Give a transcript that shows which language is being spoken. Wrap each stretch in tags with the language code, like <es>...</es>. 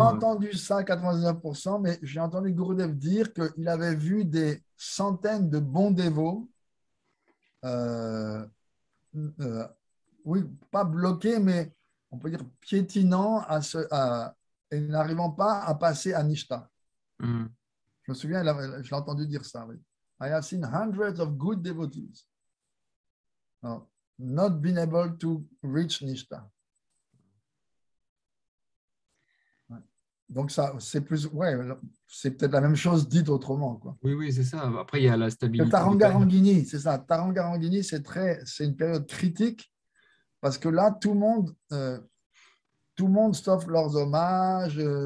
<fr>entendu ça, 99%, mais j'ai entendu Gurudev dire qu'il avait vu des centaines de bons dévots, euh, euh, oui, pas bloqués, mais on peut dire piétinants et n'arrivant pas à passer à Nishta. Hmm. Je me souviens, je l'ai entendu dire ça. Oui.</fr> <en>I have seen hundreds of good devotees not been able to reach Nishta.</en> <fr>Ouais. Donc, ça, c'est plus, ouais, c'est peut-être la même chose dite autrement. Quoi. Oui, oui, c'est ça. Après, il y a la Le stabilité du Taranga père. Rangini, c'est ça. Taranga Rangini, c'est une période critique parce que là, tout le monde s'offre leurs hommages.</fr>